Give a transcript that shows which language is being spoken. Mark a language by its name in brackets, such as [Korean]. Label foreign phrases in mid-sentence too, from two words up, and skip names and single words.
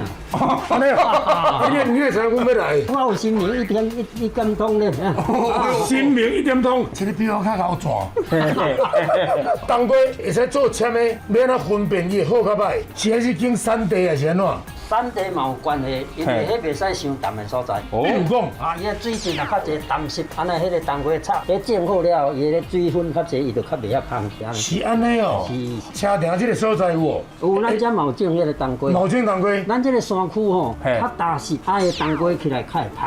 [Min Nan Chinese] 安尼啊？你会知阮要来？我有新明一点通咧。新明1点通，这个比我较好转。当归会使做签的，要安怎分辨伊好较歹？是还是经产地还是安怎？产地嘛有关系，因为迄袂使伤淡的所在。比如讲，啊，伊个水质若较侪淡湿，安尼迄个当归炒，迄蒸好了，伊个水分较侪，伊就较袂遐香。是安尼哦。是。车顶这个所在有无？有，咱遮嘛有种迄个当归。有种当归。咱这个山区吼，较踏实，啊，个当归起来较会香。